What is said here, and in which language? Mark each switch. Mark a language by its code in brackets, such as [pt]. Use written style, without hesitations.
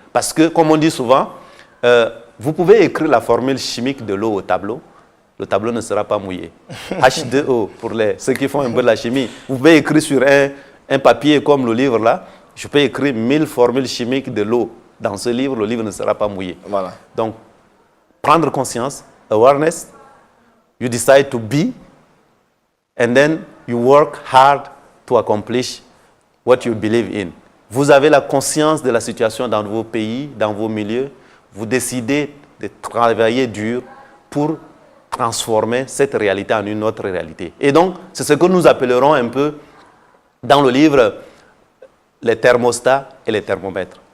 [fr] Parce que, comme on dit souvent, vous pouvez écrire la formule chimique de l'eau au tableau, le tableau ne sera pas mouillé. H2O, pour ceux qui font un peu de la chimie. Vous pouvez écrire sur un papier comme le livre là, je peux écrire 1000 formules chimiques de l'eau. Dans ce livre, le livre ne sera pas mouillé. Voilà. Donc, prendre conscience, [en] awareness, you decide to be, and then you work hard to accomplish what you believe in. [fr] Vous avez la conscience de la situation dans vos pays, dans vos milieux. Vous décidez de travailler dur pour transformer cette réalité en une autre réalité. Et donc, c'est ce que nous appellerons un peu dans le livre les thermostats et les thermomètres.